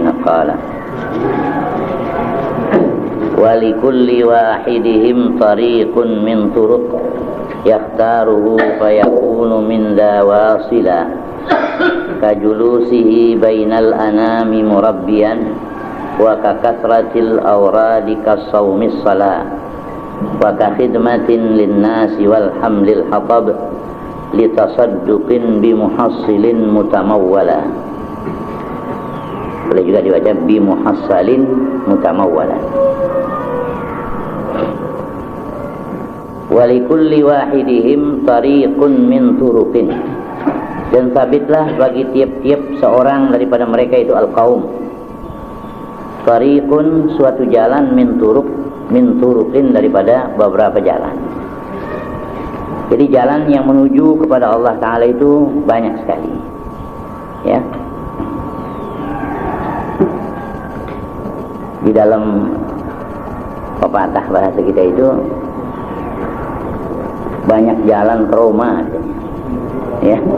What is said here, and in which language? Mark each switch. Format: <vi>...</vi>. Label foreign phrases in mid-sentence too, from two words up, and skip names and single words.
<ar>قال ولكل واحد منهم طريق من طرق يختاره فيكون من دواسلة كجلوسه بين الأنام مربيا وككثرة الأوراد كالصوم الصلاة وكخدمة للناس والحمل الحطب للتصدق بمحصل متمول.</ar> <ms>Boleh juga dibaca</ms> <ar>بمحصل متمول. ولكل واحد منهم طريق من طرق,</ar> <ms>dan sabitlah bagi tiap-tiap seorang daripada mereka itu al-qaum. Tariqun, suatu jalan,</ms> <ar>من طرق,</ar> <ms>daripada beberapa jalan. Jadi jalan yang menuju kepada Allah Ta'ala itu banyak sekali, ya. Di dalam pepatah bahasa kita itu banyak jalan ke Roma, ya.</ms>